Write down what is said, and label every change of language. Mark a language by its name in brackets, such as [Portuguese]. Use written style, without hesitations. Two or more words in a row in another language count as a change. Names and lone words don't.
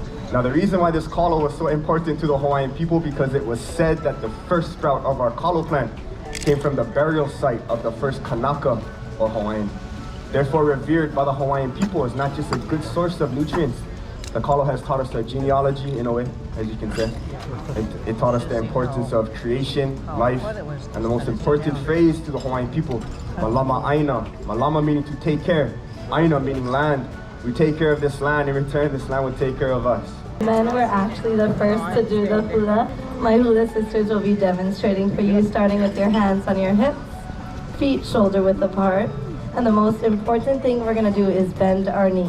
[English] Now, the reason why this kalo was so important to the Hawaiian people because it was said that the first sprout of our kalo plant came from the burial site of the first Kanaka, or Hawaiian. Therefore, revered by the Hawaiian people is not just a good source of nutrients. The kalo has taught us our genealogy in a way, as you can say. It taught us the importance of creation, life, and the most important phrase to the Hawaiian people, [Hawaiian] malama aina. [English] Malama meaning to take care, aina meaning land. We take care of this land, in return this land will take care of us. Men were actually the first to do the hula. My hula sisters will be demonstrating for you, starting with your hands on your hips, feet shoulder width apart. And the most important thing we're gonna do is bend our knees.